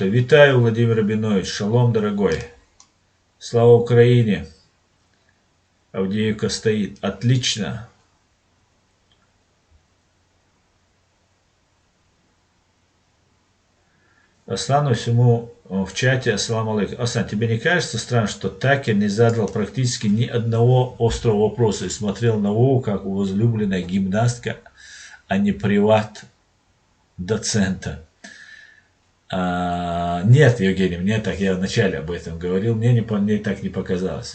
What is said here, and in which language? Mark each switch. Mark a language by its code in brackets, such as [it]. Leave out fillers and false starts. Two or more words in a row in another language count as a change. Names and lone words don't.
[ru] Витаю, Владимир Рабинович, шалом, дорогой. Слава Украине. Авдеевка стоит. Отлично. Аслану всему в чате, [ar] السلام عليكم. [ru] Аслан, тебе не кажется странно, что Такер не задал практически ни одного острого вопроса и смотрел на Вову как возлюбленная гимнастка, а не приват доцента? Нет, Евгений, мне так, я вначале об этом говорил, мне так не показалось.